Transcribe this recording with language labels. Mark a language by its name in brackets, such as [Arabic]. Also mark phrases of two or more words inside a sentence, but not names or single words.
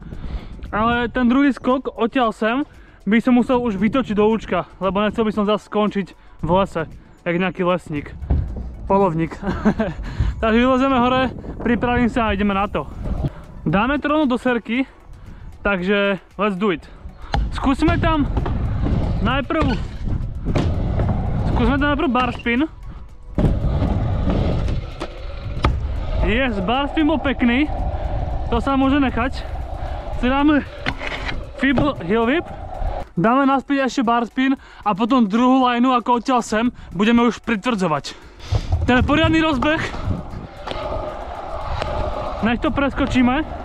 [Slovak] Ale ten druhý skok odtiaľ sem by som musel už vytočiť do účka. Lebo nechcel by som zase skončiť v lese. Jak nejaký lesník. Polovník. Takže vylezeme hore, pripravím sa a ideme na to. Dáme to rovno do serky. Takže [English] let's do it. [Slovak] Skúsime tam najprv [English] bar spin. Yes, bar spin [Slovak] bol pekný. To sa môže nechať. Si dáme [English] Feeble heel whip. [Slovak] Dáme naspäť ešte [English] bar spin [Slovak] a potom druhú lineu ako odtiaľ sem budeme už pritvrdzovať. Ten poriadny rozbeh. Nech to preskočíme.